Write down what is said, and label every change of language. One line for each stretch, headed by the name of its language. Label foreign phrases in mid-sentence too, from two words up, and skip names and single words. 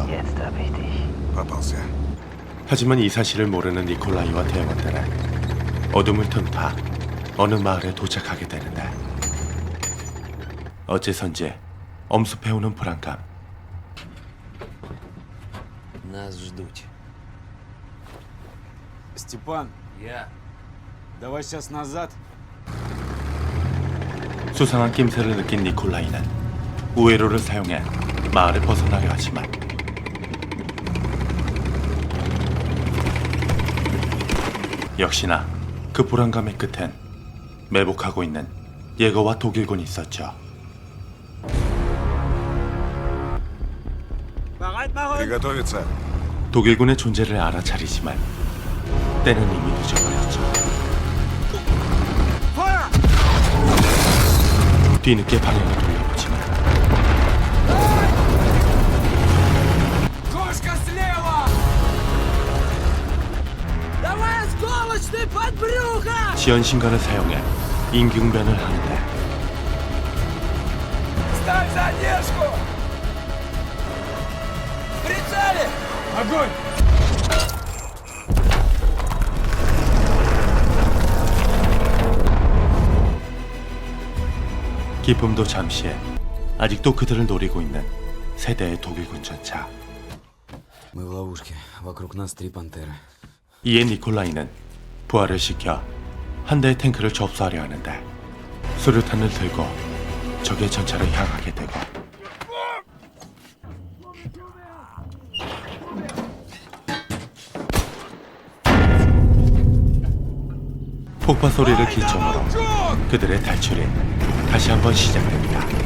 Russian: Попался.
Korean: 하지만 이 사실을 모르는 니콜라이와 대원들은 어둠을 틈타 어느 마을에 도착하게 되는데 어째선지 엄습해오는 불안감.
Russian: Нас ждут. Степан, давай сейчас назад.
Korean: 수상한 낌새를 느낀 니콜라이는 우회로를 사용해 마을을 벗어나려 하지만 역시나 그 불안감의 끝엔 매복하고 있는 예거와 독일군이 있었죠.
Russian: Приготовиться.
Korean: 독일군의 존재를 알아차리지만 때는 이미 늦어버렸죠. 뒤늦게 방향을 돌려보지만
Russian: Кошка слева! Давай осколочный под брюхо!
Korean: 지연신관을 사용해 임기응변을 하는데
Russian: Ставь задержку! В прицеле! Огонь!
Korean: 기쁨도 잠시에 아직도 그들을 노리고 있는 세대의 독일군 전차.
Russian: Мы в ловушке. Вокруг нас 3 пантеры.
Korean: 이에 니콜라이는 부하를 시켜 한 대의 탱크를 접수하려 하는데 수류탄을 들고 적의 전차를 향하게 되고 폭파 소리를 기점으로 그들의 탈출이 다시 한번 시작됩니다.